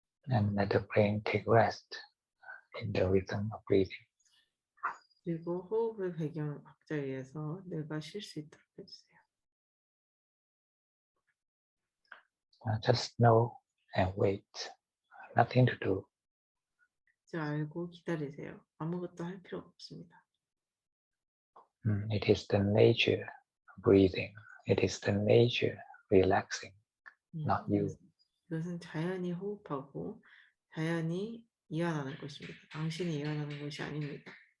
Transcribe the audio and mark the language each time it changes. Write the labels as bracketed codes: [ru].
[en] And let the brain take rest in the rhythm of breathing. [ko] 그리고 호흡의 배경 박자에 의해서 뇌가 쉴 수 있도록 해주세요. [en] Just know and wait. Nothing to do. [ko] 그저 알고 기다리세요. 아무것도 할 필요가 없습니다. [en] It is the nature of breathing. It is the nature relaxing, not you. [ko] 이것은 자연히 호흡하고 자연히 이완하는 것입니다. 당신이 이완하는 것이 아닙니다.